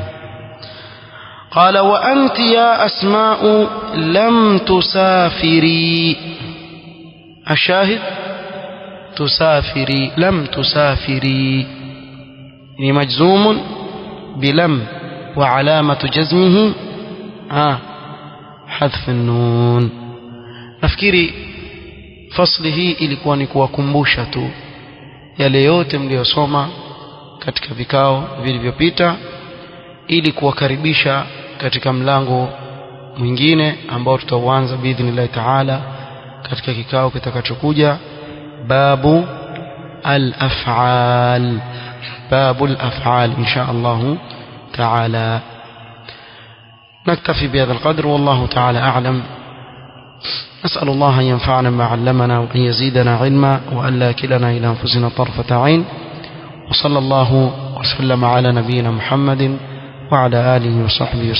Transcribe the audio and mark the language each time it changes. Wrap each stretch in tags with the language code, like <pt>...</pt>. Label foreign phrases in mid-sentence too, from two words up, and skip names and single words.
<ar>قال وأنت يا أسماء لم تسافري. الشاهد تسافري، لم تسافري مجزوم بلم وعلامة جزمه حذف النون.</ar> <sw>nafikiri fasli hii ilikuwa ni kuwakumbusha tu yale yote mliyosoma katika vikao vilivyopita ili kuwakaribisha katika mlango mwingine ambao tutauanza</sw> <ar>بإذن الله تعالى</ar> <sw>katika kikao kitakachokuja,</sw> <ar>باب الأفعال باب الأفعال إن شاء الله تعالى. نكتفي بهذا القدر والله تعالى أعلم. نسأل الله أن ينفعنا ما علمنا وأن يزيدنا علما وأن لا كلنا إلى أنفسنا طرفة عين. وصلى الله وسلم على نبينا محمد وعلى آله وصحبه وسلم.</ar>